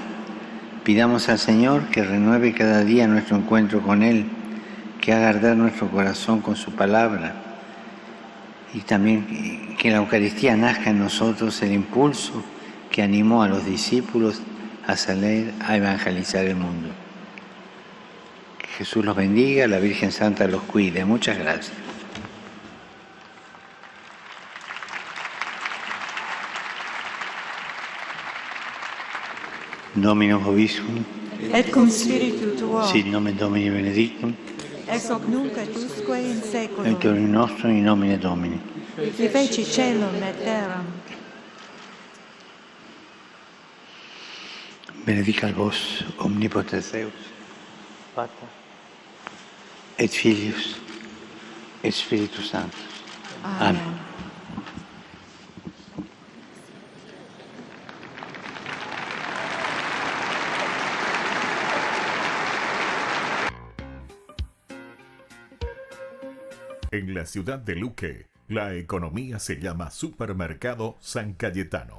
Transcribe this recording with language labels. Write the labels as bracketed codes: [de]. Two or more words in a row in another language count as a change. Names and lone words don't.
[es] Pidamos al Señor que renueve cada día nuestro encuentro con Él, que haga arder nuestro corazón con su palabra y también que en la Eucaristía nazca en nosotros el impulso que animó a los discípulos a salir a evangelizar el mundo. Que Jesús los bendiga, la Virgen Santa los cuide. Muchas gracias. [la] Dominus vobiscum, et cum spiritu tuo, sit nomen Domini benedictum, ex hoc nunc et usque in seculum, aiutorium nostrum in nomine Domini. qui feci celum et terram. Benedicat vos omnipotens Deus, Pater, et Filius, et Spiritus Sanctus. [es] Amén. En la ciudad de Luque, la economía se llama Supermercado San Cayetano.